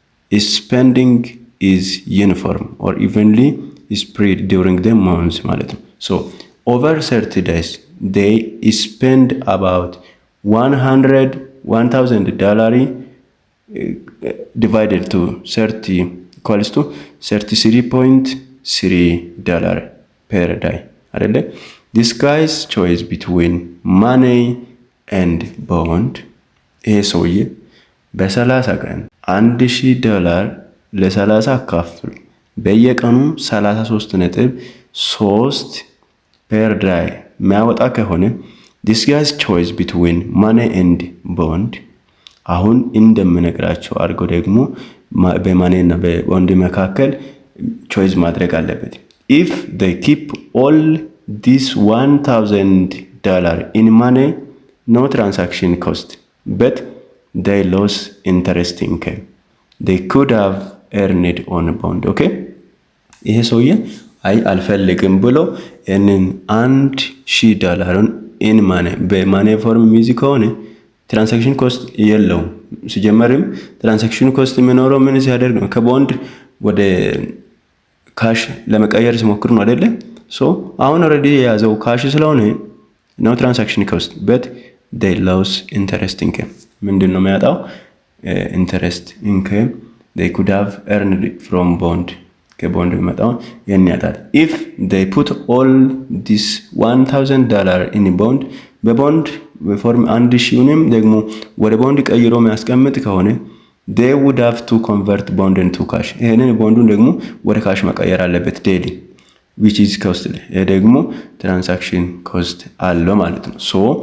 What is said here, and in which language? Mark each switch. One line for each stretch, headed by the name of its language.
English: Spending is uniform or evenly spread during the month
Amharic: ማለት ነው።
English: so over 30 days they spend about $100,000 divided to 30 equals to $33.3 per day
Amharic: አይደለ?
English: this guy's choice between money and bond
Amharic: ይሄ ሰውዬ በ30 ቀን $1,000 ለ30 አካፍሉ በየቀኑ 33.3 ፔር ላይ የሚያወጣ ከሆነ this guy's choice between money and bond አሁን እንደምነግራቸው አድርጎ ደግሞ በማኔ እና በቦንድ መካከል ቾይስ ማድረግ አለበት።
English: if they keep all this $1,000 in money no transaction cost but they lose interest income they could have earned on bond okay
Amharic: ይሄ ሰውዬ አይ አልፈልግም ብሎ እንን
English: $1,000 in money
Amharic: በማኔ ፎርም ሚዚ ከሆነ ትራንዛክሽን ኮስት የለውም። ሲጀመርም ትራንዛክሽን ኮስት የሚኖረው ምን ሲያደርግ ነው? ከቦንድ ወደ ካሽ ለመቀየር ሲሞክር ነው አይደለ? ሶ አሁን ኦሬዲ የያዘው ካሽ ስለሆነ
English: no transaction cost but they lose interest income
Amharic: ምንድነው የሚያጣው?
English: interest income they could have earned from bond
Amharic: ከቦንድ የሚመጣው ያጣል።
English: if they put all this $1,000 in bond
Amharic: በቦንድ በፎርም 1,000ንም ደግሞ ወደ ቦንድ ቀይሮ የሚያስቀምጥ ከሆነ
English: they would have to convert bond into cash
Amharic: ይሄንን ቦንዱን ደግሞ ወደ ካሽ መቀየር አለበት
English: daily which is costly
Amharic: ይሄ ደግሞ
English: transaction cost
Amharic: አለው ማለት ነው።
English: so